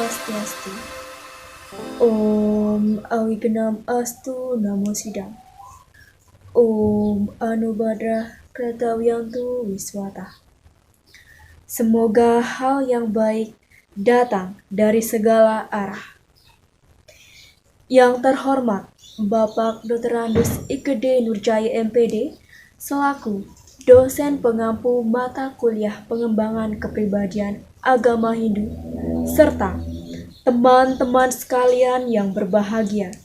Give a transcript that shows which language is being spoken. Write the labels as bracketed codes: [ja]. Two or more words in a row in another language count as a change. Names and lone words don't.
[sa] Swastiastu. Om Awignam Astu Namo Sidam. Om Anubadrah Kratawiyantu Wiswata. [id] Semoga hal yang baik datang dari segala arah. Yang terhormat Bapak Dr. Andus Ikede Nurjaya MPD selaku dosen pengampu mata kuliah pengembangan kepribadian agama Hindu serta teman-teman sekalian yang berbahagia.